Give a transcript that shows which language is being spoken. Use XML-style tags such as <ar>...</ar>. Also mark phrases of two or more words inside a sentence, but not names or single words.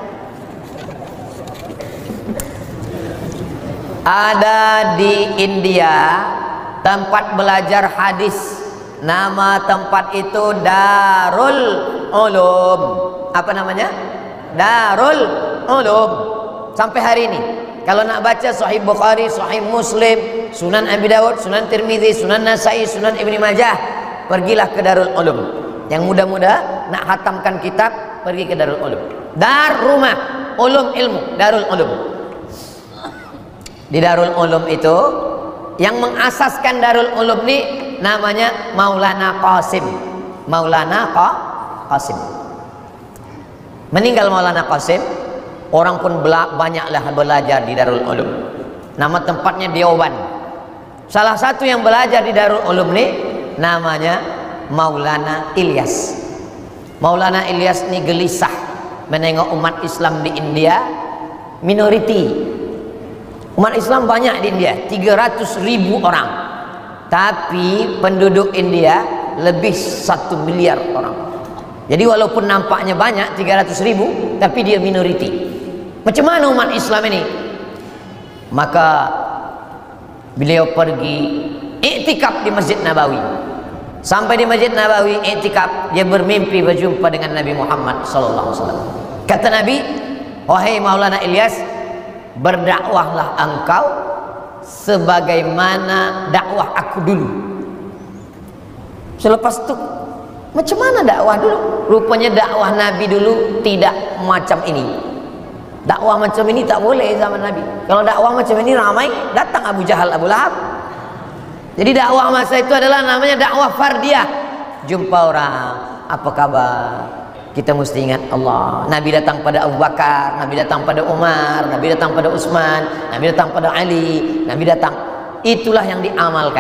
<ms>Ada di India tempat belajar hadis. Nama tempat itu Darul Ulum. Apa namanya? Darul Ulum. Sampai hari ini kalau nak baca Sahih Bukhari, Sahih Muslim, Sunan Abi Dawud, Sunan Tirmidzi, Sunan Nasai, Sunan Ibnu Majah, pergilah ke Darul Ulum. Yang muda-muda nak khatamkan kitab, pergi ke Darul Ulum. Dar rumah, ulum ilmu, Darul Ulum. Di Darul Ulum itu yang mengasaskan Darul Ulum ini namanya Maulana Qasim. Maulana Qasim. Meninggal Maulana Qasim, orang pun banyaklah belajar di Darul Ulum. Nama tempatnya Deoban. Salah satu yang belajar di Darul Ulum ini namanya Maulana Ilyas. Maulana Ilyas ini gelisah menengok umat Islam di India minoriti. Umat Islam banyak di India, 300.000 orang. Tapi penduduk India lebih 1 miliar orang. Jadi walaupun nampaknya banyak 300.000, tapi dia minoriti. Macam mana umat Islam ini? Maka beliau pergi iktikaf di Masjid Nabawi. Sampai di Masjid Nabawi iktikaf, dia bermimpi berjumpa dengan Nabi Muhammad SAW. Kata Nabi, wahai Maulana Ilyas, berdakwahlah engkau sebagaimana dakwah aku dulu. Selepas itu, macam mana dakwah dulu? Rupanya dakwah Nabi dulu tidak macam ini. Dakwah macam ini tak boleh zaman Nabi. Kalau dakwah macam ini ramai, datang Abu Jahal, Abu Lahab. Jadi dakwah masa itu adalah namanya dakwah fardiyah. Jumpa orang, apa kabar? Kita mesti ingat Allah. Nabi datang pada Abu Bakar, Nabi datang pada Umar, Nabi datang pada Utsman, Nabi datang pada Ali, Nabi datang. Itulah yang diamalkan.</ms>